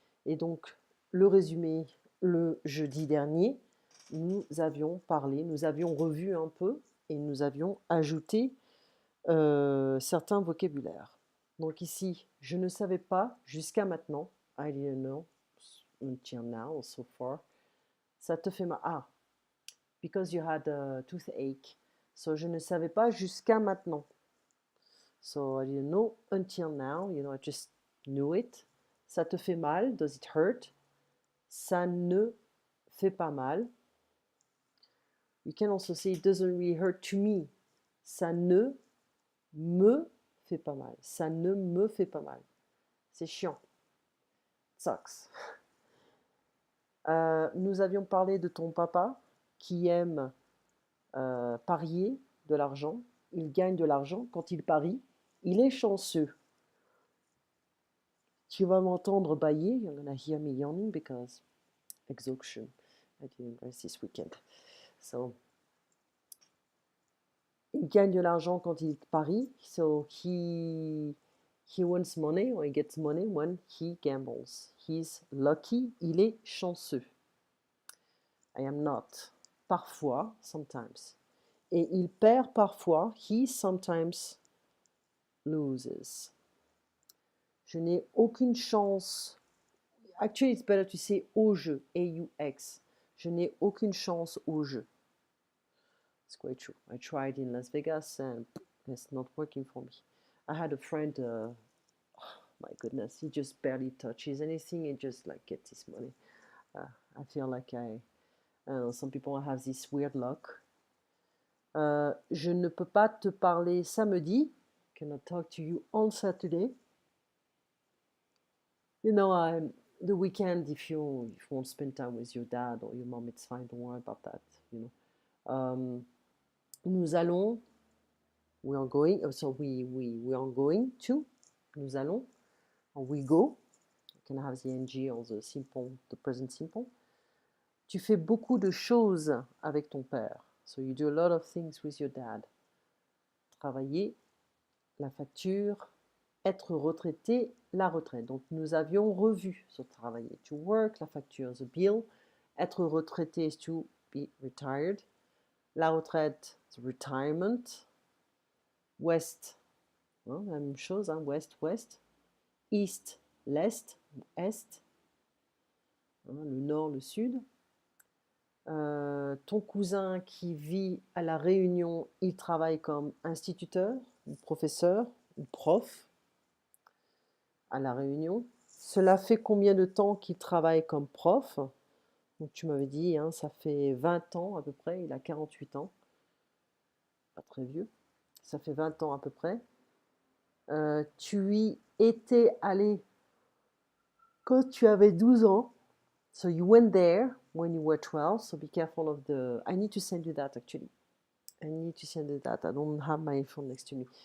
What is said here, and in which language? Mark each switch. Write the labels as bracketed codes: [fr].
[fr] Et donc le résumé, le jeudi dernier, nous avions parlé, nous avions revu un peu et nous avions ajouté certains vocabulaires. Donc ici, je ne savais pas jusqu'à maintenant, [en] I didn't know until now, so far, [fr] ça te fait mal. [en] Ah, because you had a toothache. [fr] So je ne savais pas jusqu'à maintenant. [en] So I didn't know until now, I just knew it. [fr] Ça te fait mal, [en] does it hurt? [fr] Ça ne fait pas mal. [en] You can also say it doesn't really hurt to me. [fr] Ça ne me fait pas mal. Ça ne me fait pas mal. C'est chiant. Sucks. Nous avions parlé de ton papa qui aime parier de l'argent. Il gagne de l'argent quand il parie. Il est chanceux. Tu vas m'entendre bailler. [en] You're gonna hear me yawning because exhaustion. I didn't rest this weekend. [fr] So, il gagne de l'argent quand il parie. [en] So he wins money or he gets money when he gambles. He's lucky. [fr] Il est chanceux. [en] I am not. [fr] Parfois, sometimes. Et il perd parfois. [en] He sometimes loses. [fr] Je n'ai aucune chance. [en] Actually, it's better to say [fr] au jeu. A-U-X. Je n'ai aucune chance au jeu. [en] It's quite true. I tried in Las Vegas and it's not working for me. I had a friend, my goodness, he just barely touches anything and just like gets his money. I feel like I don't know, some people have this weird luck. [fr] Je ne peux pas te parler samedi. [en] Cannot talk to you on Saturday. You know, the weekend, if you want to spend time with your dad or your mom, it's fine. Don't worry about that. You know. [fr] Nous allons. [en] We are going. So we are going to. [fr] Nous allons. [en] Or we go. You can have the ing or the simple, the present simple. [fr] Tu fais beaucoup de choses avec ton père. [en] So you do a lot of things with your dad. [fr] Travailler, la facture, être retraité, la retraite. Donc nous avions revu ce travailler. [en] To work, [fr] la facture, [en] the bill. [fr] Être retraité [en] is to be retired. [fr] La retraite, [en] the retirement. [fr] West, hein, la même chose, hein, west, west. East, l'est, est. Hein, le nord, le sud. Ton cousin qui vit à La Réunion, il travaille comme instituteur, ou professeur, ou prof à La Réunion. Cela fait combien de temps qu'il travaille comme prof? Donc tu m'avais dit, hein, ça fait 20 ans à peu près, il a 48 ans, pas très vieux. Ça fait 20 ans à peu près. Tu y étais allé quand tu avais 12 ans. [en] So you went there when you were 12, so be careful of the... I need to send you that actually. I need to send you that. I don't have my phone next to me.